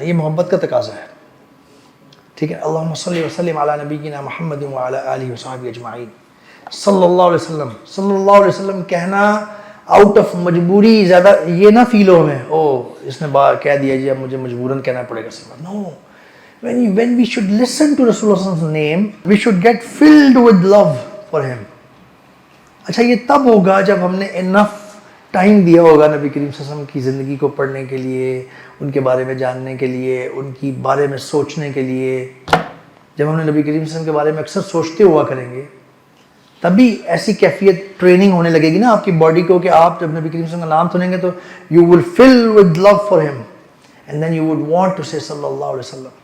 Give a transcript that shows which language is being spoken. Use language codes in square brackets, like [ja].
[ur] یہ محبت کا تقاضا ہے. ٹھیک ہے. [ar] اللہم صلی وسلم علی نبینا محمد وعلی آلہ وصحبہ اجمعین. [ur] صلی اللہ علیہ وسلم. صلی اللہ علیہ وسلم کہنا آؤٹ آف مجبوری زیادہ یہ نہ فیل ہو ہمیں اس نے کہہ دیا جی اب مجھے مجبوراً کہنا پڑے گا صبر. [en] No, when we should listen to Rasulullah's name, we should get filled with love for him. [ur] اچھا یہ تب ہوگا جب ہم نے انف ٹائم دیا ہوگا نبی کریم صلی اللہ علیہ وسلم کی زندگی کو پڑھنے کے لیے, ان کے بارے میں جاننے کے لیے, ان کی بارے میں سوچنے کے لیے. جب ہم نے نبی کریم صلی اللہ علیہ وسلم کے بارے میں اکثر سوچتے ہوا کریں گے تبھی ایسی کیفیت ٹریننگ ہونے لگے گی نا آپ کی باڈی کو کہ آپ جب نبی کریم صلی اللہ علیہ وسلم کا نام سنیں گے تو [en] you will fill with love for him and then you would want to say [ur] صلی اللہ علیہ وسلم.